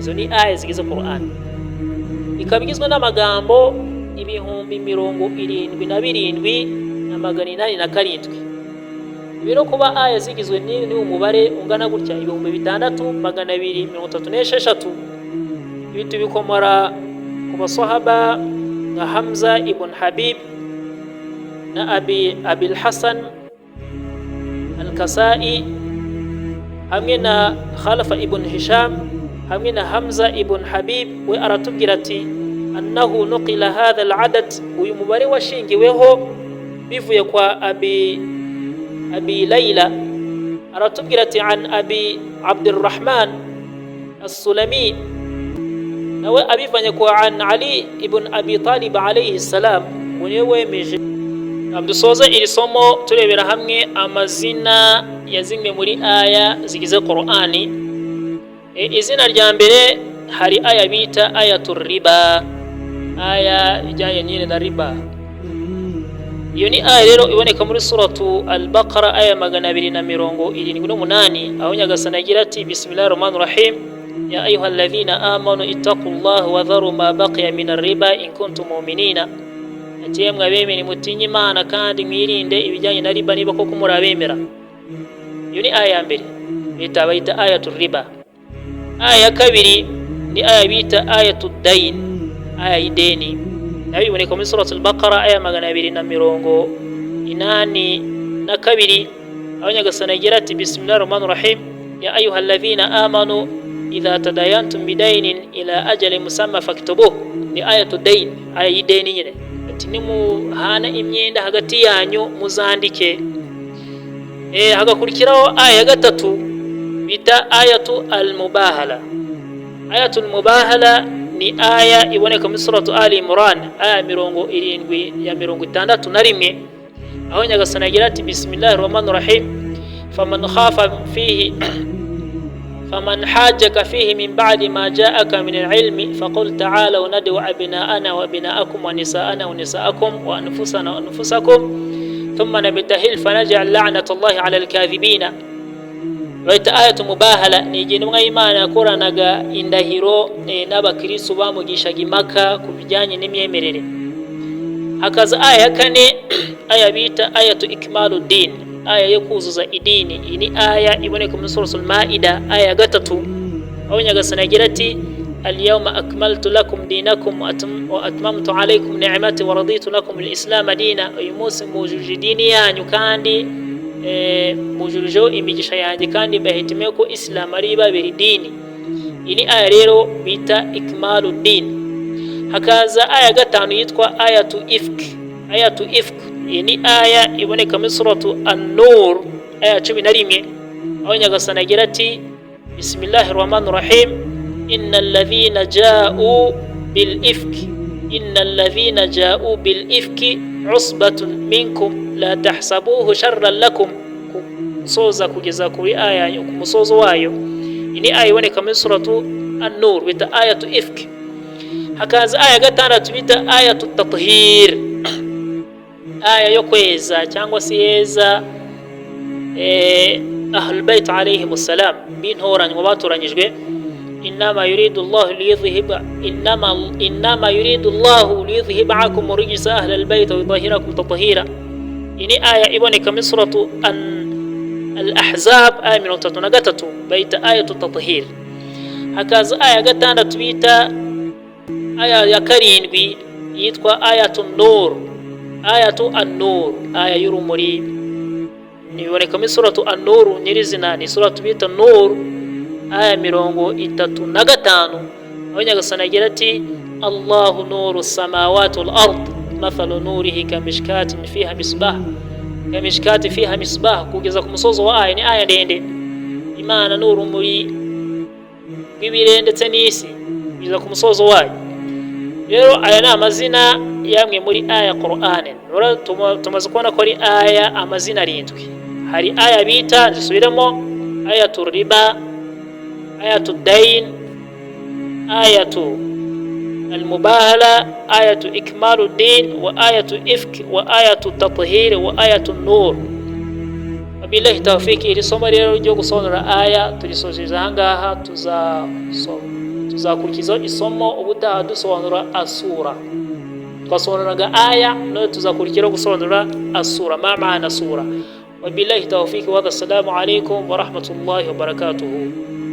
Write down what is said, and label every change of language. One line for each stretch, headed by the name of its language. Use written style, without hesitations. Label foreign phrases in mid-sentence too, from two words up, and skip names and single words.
Kinyarwanda: Izo ni aya zigize Qur'ani. Ikaba igizwe n'amagambo 77,887. Biro kuba aya zigizwe ni umubare ungana gutya 6,236. Ibi tubikomora ku basahaba nka Hamza ibn Habib na Abil Hasan al-Kasai, hamwe na Khalafa ibn Hisham, hamwe na Hamza ibn Habib. We aratubwira ati
Arabic: أنه نقل هذا العدد,
Kinyarwanda: uyu mubare washingiweho bivuye kwa Abi Layla. aratubwira ati an Abi Abdurrahman as-Sulami, nawe abivanye kwa an Ali ibn Abi Talib
Arabic: عليه السلام,
Kinyarwanda: niwe wemeje. Dusoza iri somo turebera hamwe amazina ya zimwe muri aya zigize Qur'ani. Izina rya mbere hari aya bita ayatul riba, aya ijyanye nyine na riba. Iyo ni aya rero iboneka muri suratu al-Baqara aya 278, aho Nyagasani agira ati
Arabic: بسم الله الرحمن الرحيم يا أيها الذين آمنوا اتقوا الله وذروا ما بقي من الربا إن كنتم مؤمنين.
Kinyarwanda: Ati mwabemera mutinye Imana kandi mwirinde ibijyanye na riba niba koko murabemera. Iyo ni aya ya mbere bayita ayatul riba. Aya ya kabiri ni aya bita ayatud dain, aya y'ideni, nayo iboneka muri suratul Baqara aya 282, aho Nyagasani agira ati
Arabic: بسم الله الرحمن الرحيم يا أيها الذين آمنوا إذا تداينتم بدين إلى أجل مسمى فاكتبوه.
Kinyarwanda: Ni ayatud dain, aya y'ideni nyine. Ati nimuhana imyenda hagati yanyu muzandike. Hagakurikiraho aya ya gatatu bita ayatu al-mubahala. Ayatul mubahala ni aya iboneka muri suratu Ali Imran aya 761, aho Nyagasani agira ati
Arabic: بسم الله الرحمن الرحيم فمن حاجك فيه من بعد ما جاءك من العلم فقل تعالوا ندع أبناءنا وأبناءكم ونساءنا ونساءكم وأنفسنا وأنفسكم ثم نبتهل فنجعل لعنة الله على الكاذبين.
Kinyarwanda: Baita ayatu mubahala ni igihe Imana yakoranaga indahiro n'abakristo bamugishaga impaka ku bijyanye n'imyemerere. Hakaza aya ya kane aya bita ayatu ikmaluddin, aya yo kuzuza idini. Iyi ni aya iboneka muri suratul Maida aya ya gatatu, aho Nyagasani agira ati
Arabic: اليوم أكملت لكم دينكم وأتممت عليكم نعمتي ورضيت لكم الإسلام دينا.
Kinyarwanda: Uyu munsi mujuje dini yanyu kandi mujurijeho imigisha yanjye kandi bahitimeye ko Islam ari babiri dini. Iyi ni aya rero bita ikmaluddin. Hakaza aya gatanu yitwa ayatu ifk. Iyi ni aya iboneka muri suratu an-Nur aya 11, aho Nyagasani agira ati
Arabic: بسم الله الرحمن الرحيم إن الذين جاءوا بالإفك عصبة منكم لا تحسبوه شرا لكم.
Kinyarwanda: Soza kugeza kuri aya ku musozo wayo. Ini aya iboneka muri suratu an-Nur bita ayatu ifk. Hakaza aya gatandatu bita ayatu tathhir, aya yo kweza cyangwa se yeza
Arabic: أهل البيت عليهم السلام,
Kinyarwanda: bintoranywa batoranyijwe.
Arabic: إنما يريد الله ليذهب عنكم رجس أهل البيت ويطهركم تطهيرا.
Kinyarwanda: Ini aya iboneka muri suratu al-Ahzab aya 33 baita ayatu tathhir. Hakaza aya gatandatu bita aya ya karindwi yitwa ayatu an-nur, aya y'urumuri. Iboneka muri suratu an-Nur nyirizina, ni suratu bita Nur aya 35, aho Nyagasani agira ati
Arabic: الله نور السماوات والأرض مثل نوره كمشكاة فيها مصباح,
Kinyarwanda: kugeza ku musozo wa aya. Ni aya ndende. Imana n'urumuri bw'ibirere ndetse n'isi kugeza ku musozo wayo. Rero aya ni amazina yamwe muri aya Qur'an. Tumaze kubona ko ari aya amazina 7. Hari aya bita zisubiramo
Arabic: آية الربا، آية الدين، آية المباهلة، آية إكمال الدين، وآية إفك، وآية التطهير، وآية النور. وبالله التوفيق.
Kinyarwanda: إلي somo rero ryo gusonora aya turisozeza hangaha, tuzakurikiza isomo ubutaha dusonora asura. Twasonoraga aya no tuzakurikira gusonora asura. Ma maana sura.
Arabic: وبالله التوفيق. والسلام عليكم ورحمة الله وبركاته.